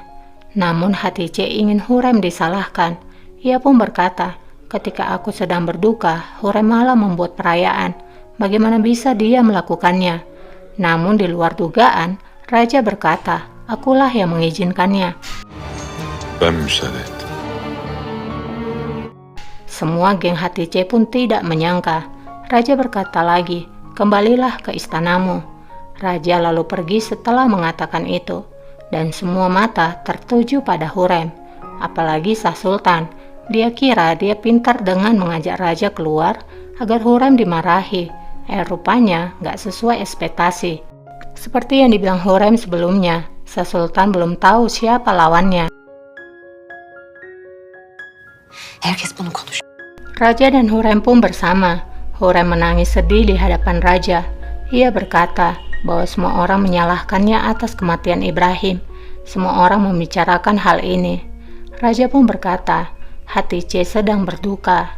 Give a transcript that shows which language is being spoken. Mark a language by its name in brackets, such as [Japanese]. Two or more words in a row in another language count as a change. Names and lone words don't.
[Indonesian] Namun Hatice ingin Hurrem disalahkan. Ia pun berkata, "Ketika aku sedang berduka, Hurrem malah membuat perayaan. Bagaimana bisa dia melakukannya?" Namun di luar dugaan, raja berkata, "Akulah yang mengizinkannya." [Turkish] Ben müsaade ettim. [Indonesian] Semua geng Hatice pun tidak menyangka. Raja berkata lagi, "Kembalilah ke istanamu." Raja lalu pergi setelah mengatakan itu, dan semua mata tertuju pada Hurrem. Apalagi Sultan. Dia kira dia pintar dengan mengajak raja keluar agar Hurrem dimarahi. Rupanya nggak sesuai ekspektasi. Seperti yang dibilang Hurrem sebelumnya, Sultan belum tahu siapa lawannya. [Turkish] Herkes bunu konuş. [Indonesian] Raja dan Hurrem pun bersama. Hurrem menangis sedih di hadapan raja. Ia berkata bahwa semua orang menyalahkannya atas kematian Ibrahim. Semua orang membicarakan hal ini. Raja pun berkata, "Hatice sedang berduka.